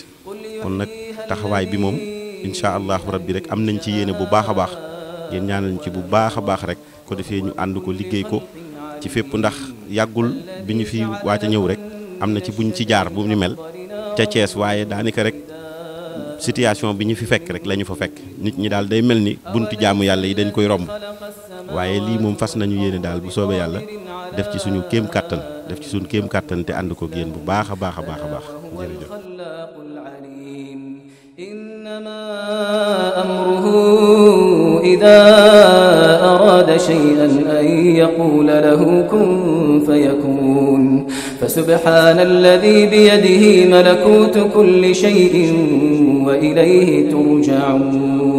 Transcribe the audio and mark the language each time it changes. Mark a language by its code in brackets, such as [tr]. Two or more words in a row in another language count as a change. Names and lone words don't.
[wo] kon nag taxawaay bi moom [ar] إن شاء الله ربي [wo] rek am nañ ci yéene bu baax a baax ngeen ñaanal ñu ci bu baax a baax rek ko defee ñu ànd ko liggéey ko ci fépp ndax yàggul bi ñu fi waaj a ñëw rek am na ci buñ ci jaar bu ñu mel ca Thiès waaye daanaka rek situation bi ñu fi fekk rek la ñu fa fekk nit ñi daal day mel ni buntu jaamu yàlla yi dañ koy romb waaye lii moom fas nañu yéene daal bu soobee yàlla def ci suñu kéem kàttan te ànd ko génn bu baax a baax a baax a baax jërëjëf. [ar] إنما أمره إذا أراد شيئا أن يقول له كن فيكون فسبحان الذي بيده ملكوت كل شيء وإليه ترجعون